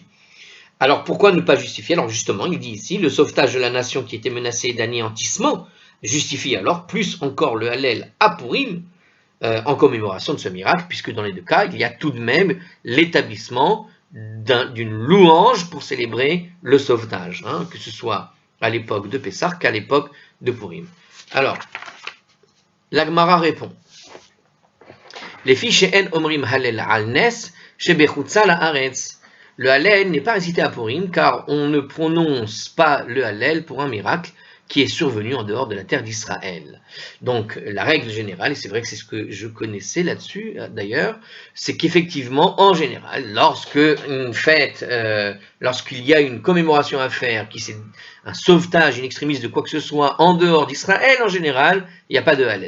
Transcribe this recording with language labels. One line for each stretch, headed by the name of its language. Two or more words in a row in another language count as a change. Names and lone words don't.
French: Alors pourquoi ne pas justifier? Alors justement, il dit ici, le sauvetage de la nation qui était menacée d'anéantissement justifie alors plus encore le Hallel à Purim en commémoration de ce miracle, puisque dans les deux cas, il y a tout de même l'établissement d'une louange pour célébrer le sauvetage, hein, que ce soit à l'époque de Pessah qu'à l'époque de Purim. Alors, la Gemara répond,
Hebrew: לפיכך אין אומרים הלל על נס שבחוצה לארץ.
French: Le Hallel n'est pas récité à Purim car on ne prononce pas le Hallel pour un miracle qui est survenu en dehors de la terre d'Israël. Donc la règle générale, et c'est vrai que c'est ce que je connaissais là-dessus d'ailleurs, c'est qu'effectivement, en général, lorsqu'il y a une commémoration à faire, qui c'est un sauvetage, une extrémiste de quoi que ce soit en dehors d'Israël, en général, il n'y a pas de Hallel.